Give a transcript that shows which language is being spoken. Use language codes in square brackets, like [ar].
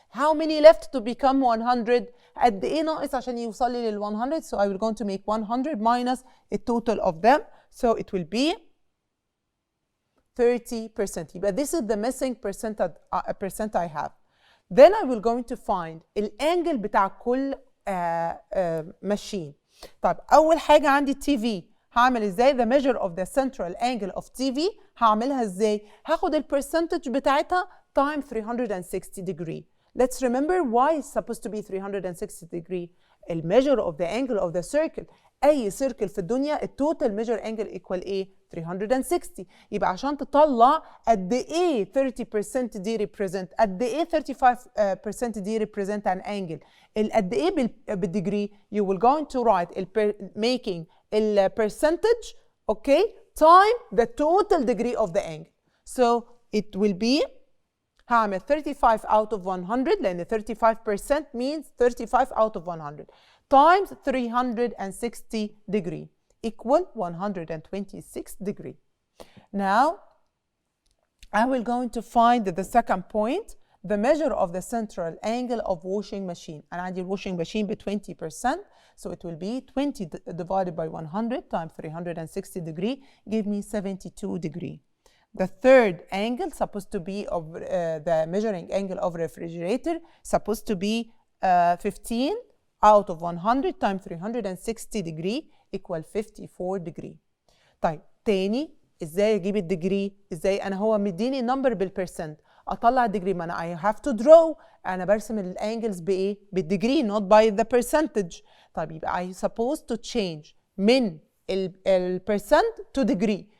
[en] How many left to become 100؟ [ar] قد ايه ناقص عشان يوصل لي لل 100؟ [en] So I will going to make 100 minus the total of them. So it will be 30%. يبقى this is the missing percent I have. Then I will going to find الانجل بتاع كل machine. [ar] طب أول حاجة عندي التي في هعمل إزاي؟ [en] the measure of the central angle of TV [ar] هعملها إزاي؟ هاخد البرسنتج بتاعتها time 360 degree. [en] Let's remember why it's supposed to be 360 degree. The measure of the angle of the circle. [ar] أي circle في الدنيا التوتال measure angle equal إيه؟ 360. يبقى عشان تطلع قد إيه 30% دي represent، قد إيه 35% دي represent an angle، قد إيه بالديجري [en] you will going to write making the percentage [ar] okay time the total degree of the angle. [en] So it will be هعمل 35 out of 100 لأن 35% means 35 out of 100 times 360 degree equal 126 degree. Now I will going to find the second point, the measure of the central angle of washing machine. أنا عندي washing machine ب 20%, so it will be 20 divided by 100 times 360 degree give me 72 degree. The third angle supposed to be of the measuring angle of refrigerator supposed to be 15 out of 100 times 360 degree equal 54 degree. [ar] طيب تاني ازاي اجيب الديجري؟ ازاي انا هو مديني نمبر بالبرسنت اطلع الديجري؟ ما انا [en] I have to draw، [ar] انا برسم الانجلز بايه؟ بالديجري not by the percentage. [en] طيب يبقى I supposed to change من البرسنت to degree.